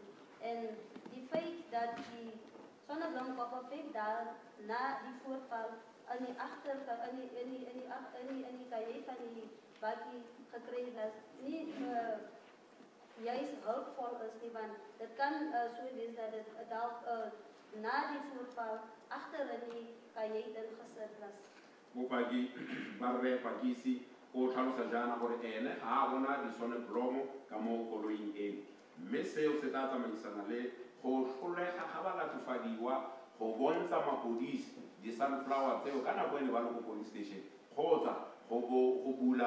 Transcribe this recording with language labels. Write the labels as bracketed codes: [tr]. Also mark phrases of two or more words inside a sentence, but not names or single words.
[af] En die feit dat die sonneblomkoppe 5 dae na die voorval in die kajuit van die bakkie gekry was, nie juist hulpvol is nie, want dit kan so wees dat dit dalk na die voorval agter in die kajuit ingesit was. [tn] Bopaki ba re Pakisi o tlhalosa jaana gore ene ga a bona disoneblomo ka mo koloing eno mme seo se tla tsamaisana le go tlholega ga balatofadiwa go bontsha mapodisi di-sunflower tseo ka nako e ne ba le ko [en] police station [tn] kgotsa go bula